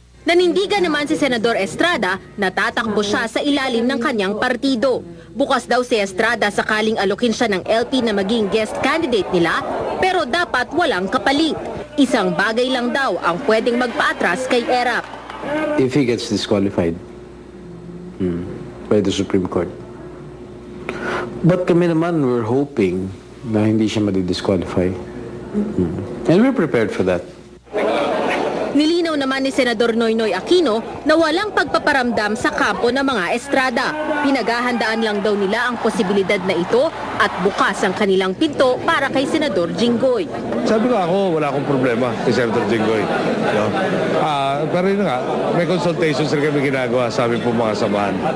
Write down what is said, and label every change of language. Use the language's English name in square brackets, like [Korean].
[Filipino] Nanindigan naman si Senador Estrada na tatakbo siya sa ilalim ng kanyang partido. Bukas daw si Estrada sakaling alokin siya ng LP na maging guest candidate nila, pero dapat walang kapalit. Isang bagay lang daw ang pwedeng magpaatras kay Erap. [English] If he gets disqualified by the Supreme Court. But [Filipino] kami naman, [English] we're hoping [Filipino] na hindi siya madi-disqualify. [English] And we're prepared for that. [Filipino] Nilinaw naman ni Senador Noynoy Aquino na walang pagpaparamdam sa kampo ng mga Estrada. Pinaghahandaan lang daw nila ang posibilidad na ito at bukas ang kanilang pinto para kay Senador Jinggoy. Sabi ko ako, wala akong problema kay Senator Jinggoy. No? Pero yun nga, may consultations rin kami ginagawa sa aming po mga samahan.